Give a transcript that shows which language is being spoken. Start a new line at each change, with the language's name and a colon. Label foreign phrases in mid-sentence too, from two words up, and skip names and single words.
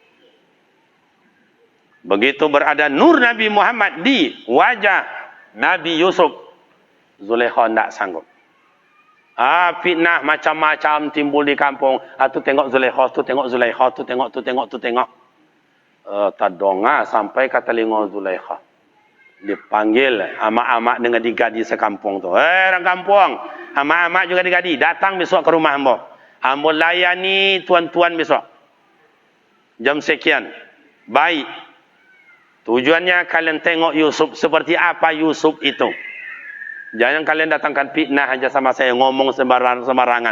Malay: Begitu berada nur Nabi Muhammad di wajah Nabi Yusuf, Zulaikha tidak sanggup. Fitnah macam-macam timbul di kampung. Tu tengok Zulaikha, tu tengok Zulaikha, tu tengok, tu tengok, tu tengok. Tadonga sampai ke telinga Zulaikha. Dipanggil amak-amak dengan digadi sekampung tu. Orang kampung, amak-amak juga digadi. Datang besok ke rumah hamba. Hamba layani tuan-tuan besok. Jam sekian. Baik. Tujuannya kalian tengok Yusuf seperti apa Yusuf itu. Jangan kalian datangkan fitnah aja sama saya, ngomong sembarangan.